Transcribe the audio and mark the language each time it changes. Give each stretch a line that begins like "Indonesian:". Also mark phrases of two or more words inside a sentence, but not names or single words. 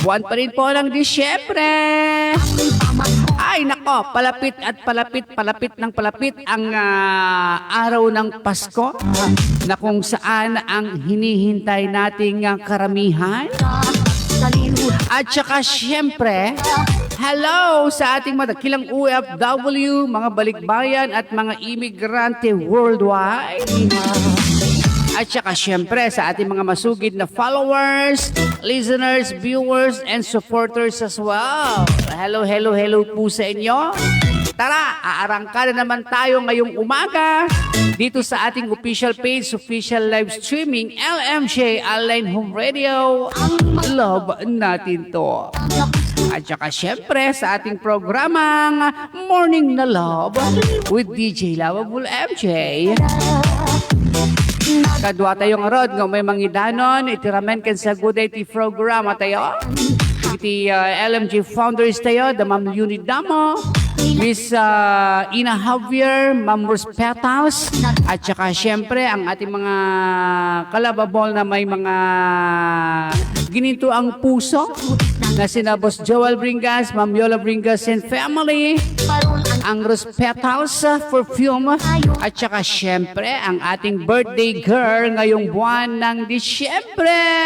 Filipino: Buwan pa rin po ng Disyembre. Ay nako, palapit ng palapit ang araw ng Pasko na kung saan ang hinihintay nating karamihan. At saka syempre, hello sa ating madakilang OFW, mga balikbayan at mga imigrante worldwide. At saka syempre sa ating mga masugid na
English: followers, listeners, viewers, and supporters as well. Hello, hello, hello
Filipino: po sa inyo. Tara, aarangka na naman tayo ngayong umaga dito sa ating
English: official page, official live streaming,
Filipino: LMJ Online Home Radio. Love natin to. At saka syempre sa ating programang Morning na Love with DJ Lovable MJ.
Iloko: Kadwa tayong rod nga may mangidanon, itiramen ken sa
English: good day
Iloko: ti programa tayo. Iti LMG founders tayo,
Filipino: the Ma'am Leonie Damo, Miss Ina Javier, Ma'am Rose Petals, at saka syempre ang ating mga kalababol na may mga gininto ang puso na sina Boss Joel Bringas, Ma'am Yola Bringas and Family, ang Rose Petals Perfume, at saka syempre ang ating
English: birthday girl
Filipino: ngayong buwan ng Disyembre.